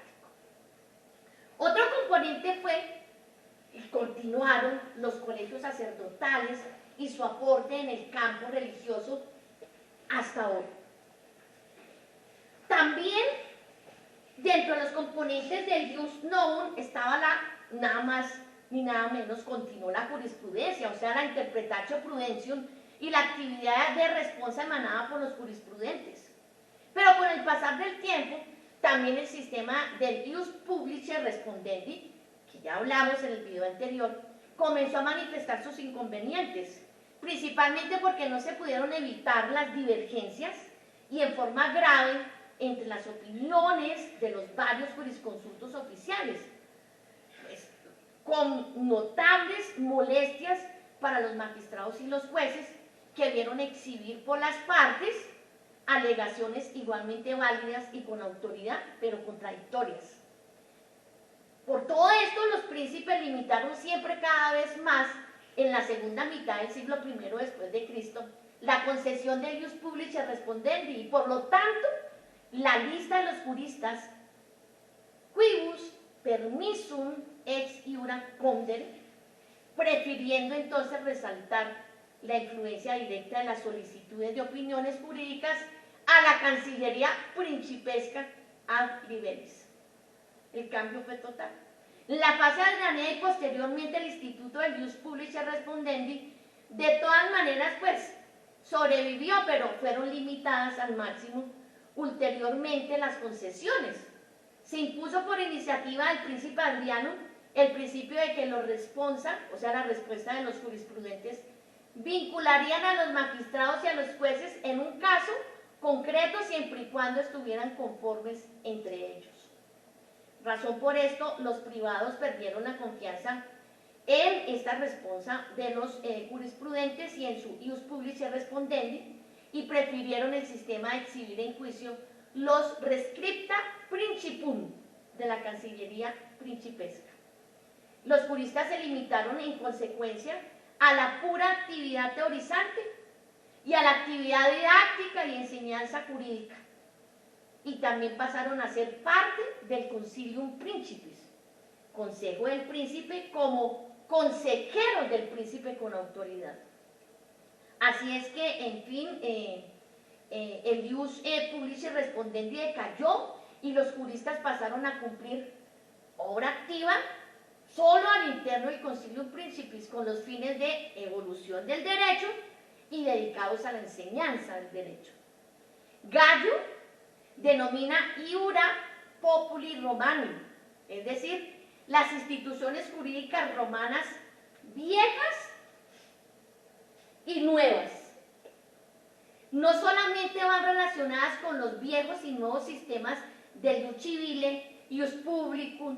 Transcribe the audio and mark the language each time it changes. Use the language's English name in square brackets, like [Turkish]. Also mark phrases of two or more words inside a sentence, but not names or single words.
[Spanish] Otro componente fue, y continuaron los colegios sacerdotales y su aporte en el campo religioso hasta hoy. También dentro de los componentes del [Latin] jus novum [Spanish] estaba nada más ni nada menos, continuó la jurisprudencia, o sea, la [Latin] interpretatio prudentium [Spanish] y la actividad de responsa emanada por los jurisprudentes. Pero con el pasar del tiempo, también el sistema del [Latin] ius publicae respondendi, [Spanish] que ya hablamos en el video anterior, comenzó a manifestar sus inconvenientes, principalmente porque no se pudieron evitar las divergencias y en forma grave entre las opiniones de los varios jurisconsultos oficiales, pues, con notables molestias para los magistrados y los jueces que vieron exhibir por las partes alegaciones igualmente válidas y con autoridad, pero contradictorias. Por todo esto, los príncipes limitaron siempre cada vez más, en la segunda mitad del siglo I después de Cristo, la concesión del [Latin] ius publicae respondendi [Spanish] y, por lo tanto, la lista de los juristas [Latin] quibus permissum ex iura condere, [Spanish] prefiriendo entonces resaltar la influencia directa de las solicitudes de opiniones jurídicas a la Cancillería principesca [Latin] ad liberis. [Spanish] El cambio fue total. La fase adrianea y posteriormente el instituto del [Latin] ius publicae respondendi, [Spanish] de todas maneras, pues, sobrevivió, pero fueron limitadas al máximo ulteriormente las concesiones. Se impuso por iniciativa del príncipe Adriano el principio de que los responsa, o sea, la respuesta de los jurisprudentes, vincularían a los magistrados y a los jueces en un caso concreto siempre y cuando estuvieran conformes entre ellos. Razón por esto, los privados perdieron la confianza en esta responsa de los jurisprudentes y en su [Latin] ius publicae respondendi [Spanish] y prefirieron el sistema de exhibir en juicio los [Latin] rescripta principum [Spanish] de la Cancillería principesca. Los juristas se limitaron en consecuencia a la pura actividad teorizante y a la actividad didáctica y enseñanza jurídica, y también pasaron a ser parte del [Latin] Concilium Principis, [Spanish] consejo del príncipe como consejeros del príncipe con autoridad. Así es que, en fin, el [Latin] ius publicae respondendi [Spanish] decayó y los juristas pasaron a cumplir obra activa solo al interno del [Latin] Concilium Principis [Spanish] con los fines de evolución del derecho y dedicados a la enseñanza del derecho. Gallo denomina [Latin] iura populi romani, [Spanish] es decir, las instituciones jurídicas romanas viejas y nuevas. No solamente van relacionadas con los viejos y nuevos sistemas del [Latin] ius civile, ius publicum,